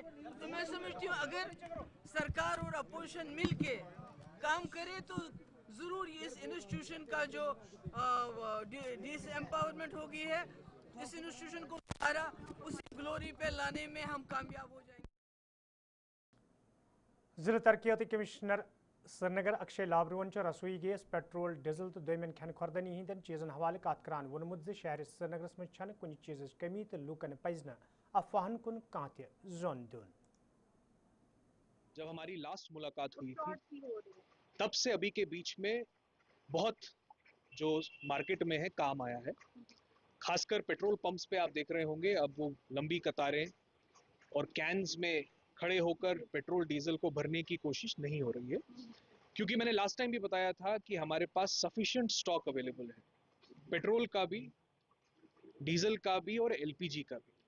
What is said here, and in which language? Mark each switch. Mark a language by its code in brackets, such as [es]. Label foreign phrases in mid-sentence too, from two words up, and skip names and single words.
[hi] तो मैं समझती हूँ अगर सरकार और अपोजिशन मिल के काम करे तो ज़रूर इस इंस्टीट्यूशन का जो डिसएम्पावरमेंट हो गई है, इस इंस्टीट्यूशन को दोबारा उसी ग्लोरी पे लाने में हम कामयाब हो जाएंगे। [ks] ज़िला तरक्याती कमिश्नर श्रीनगर अक्षय लाबरुवन रसोई गैस, पेट्रोल, डीजल तो दोयमन खन खुर्दनी हंदन चीजन हवाले कत करान वोनमुत ज शहर श्रीनगरस मज छन कुन चीज कमी तो लूकन पज न अफवाहन कुन कां त जोन दुन। [hi] जब हमारी लास्ट मुलाकात हुई थी तब से अभी के बीच में बहुत जो मार्केट में है काम आया है। खासकर पेट्रोल पंप्स पे आप देख रहे होंगे अब वो लंबी कतारें और कैन्स में खड़े होकर पेट्रोल डीजल को भरने की कोशिश नहीं हो रही है, क्योंकि मैंने [en] last time [hi] भी बताया था कि हमारे पास [en] sufficient stock available [hi] है, पेट्रोल का भी, डीजल का भी और एलपीजी का भी।